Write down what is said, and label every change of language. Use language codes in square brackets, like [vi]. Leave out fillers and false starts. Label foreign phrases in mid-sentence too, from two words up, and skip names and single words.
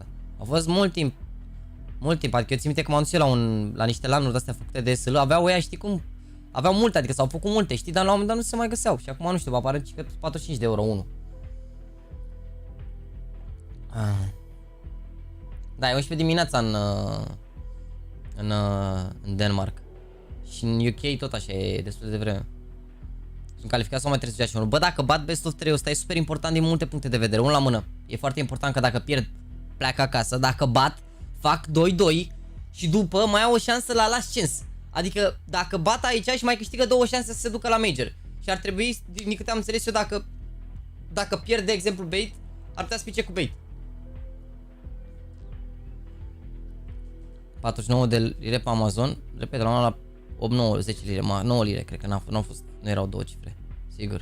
[ro] A fost mult timp, adică eu țin minte că m-am dus eu la niște lanuri de-astea făcute de ESL, aveau ăia, știi cum, aveau multe, adică s-au făcut multe, știi, dar la un moment dat nu se mai găseau și acum nu știu, apare că 45 de euro unul. Da, e 11 dimineața în Denmark. Și în UK tot așa e destul de vreme. Sunt calificat sau mai trebuie să joace unul. Bă, dacă bat [en] best of 3, [ro] ăsta e super important din multe puncte de vedere. Unul la mână. E foarte important că dacă pierd, pleacă acasă. Dacă bat, fac 2-2 și după mai au o șansă la [en] last chance. [ro] Adică dacă bat aici și mai câștigă 2 șanse să se ducă la major. Și ar trebui, din câte am înțeles eu, dacă pierd, de exemplu, bait, ar putea să pice cu bait. 49 de lire pe Amazon. Repet, la 8, 9, 10 lire, 9 lire, cred că n-au fost, nu erau două cifre, sigur.